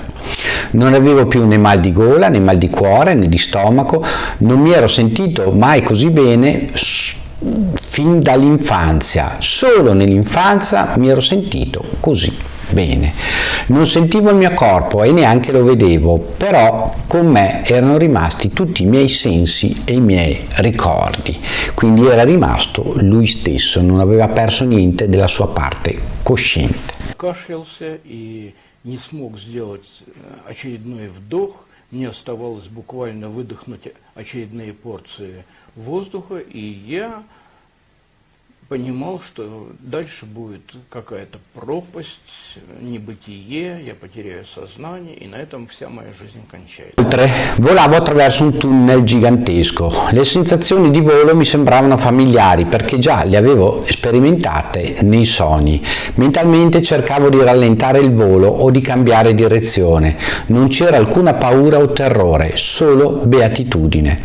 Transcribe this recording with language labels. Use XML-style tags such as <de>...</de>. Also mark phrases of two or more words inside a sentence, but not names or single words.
<it>Non avevo più né mal di gola, né mal di cuore, né di stomaco, non mi ero sentito mai così bene fin dall'infanzia, solo nell'infanzia mi ero sentito così bene. Non sentivo il mio corpo e neanche lo vedevo, però con me erano rimasti tutti i miei sensi e i miei ricordi, quindi era rimasto lui stesso, non aveva perso niente della sua parte cosciente.</it> <ru>Кашлялся и не смог сделать очередной вдох, мне оставалось буквально выдохнуть очередные порции воздуха, и я понимал, что дальше будет какая-то пропасть, небытие, я потеряю сознание, и на этом вся моя жизнь кончается.</ru> <it>Inoltre, volavo attraverso un tunnel gigantesco. Le sensazioni di volo mi sembravano familiari perché già le avevo sperimentate nei sogni. Mentalmente cercavo di rallentare il volo o di cambiare direzione. Non c'era alcuna paura o terrore, solo beatitudine.</it>